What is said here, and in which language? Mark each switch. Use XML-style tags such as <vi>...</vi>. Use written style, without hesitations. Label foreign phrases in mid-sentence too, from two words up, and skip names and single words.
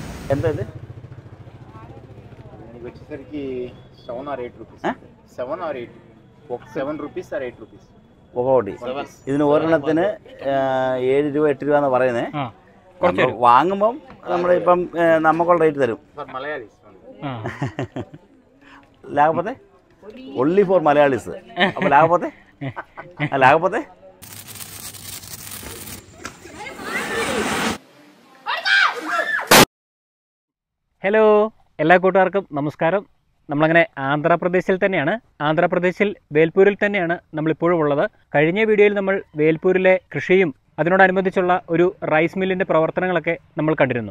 <te>ఎంత ఇది? మీకు వచ్చేసరికి 7</te> <en>or 8 rupees. 7 or 8. 7 rupees or 8 rupees.</en> <te>ఒకటి.</te> <ml>ഇതിന് ഒരെണ്ണത്തിന് 7 രൂപ 8 രൂപ എന്ന് പറയുന്നത്. വാങ്ങുമ്പം നമ്മളിപ്പം നമുക്കുള്ള റേറ്റ് തരും.</ml> <te>లేకపోతే</te> <en>only for Malayalis.</en> <te>అప్పుడు లేకపోతే</te> <ml>ഹലോ, എല്ലാ കൂട്ടുകാർക്കും നമസ്കാരം. നമ്മളങ്ങനെ ആന്ധ്രാപ്രദേശിൽ തന്നെയാണ്. ആന്ധ്രാപ്രദേശിൽ വേൽപൂരിൽ തന്നെയാണ് നമ്മളിപ്പോഴും ഉള്ളത്. കഴിഞ്ഞ വീഡിയോയിൽ നമ്മൾ വേൽപൂരിലെ കൃഷിയും അതിനോടനുബന്ധിച്ചുള്ള ഒരു</ml> <en>rice mill's</en> <ml>പ്രവർത്തനങ്ങളൊക്കെ നമ്മൾ കണ്ടിരുന്നു.</ml>